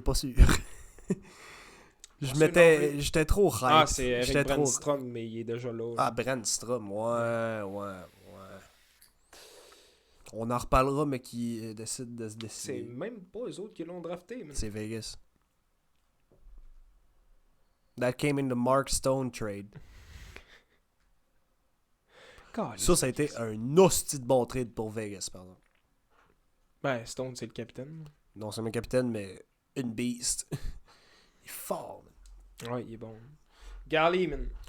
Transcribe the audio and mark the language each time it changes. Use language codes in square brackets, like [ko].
[fr] Pas sûr. J'étais trop hype. Ah, c'est Eric Brandstrom, mais il est déjà là. Ah, Brandstrom, ouais. On en reparlera, mais qui décide de se décider. C'est même pas eux autres qui l'ont drafté. Man. C'est Vegas. [en] That came in the Mark Stone trade. [fr] Ça a été un hostie de bon trade pour Vegas, pardon. Ben, Stone, c'est le capitaine. Non, c'est mon capitaine, mais une beast. Il est fort, man. Ouais, il est bon. Garley, man.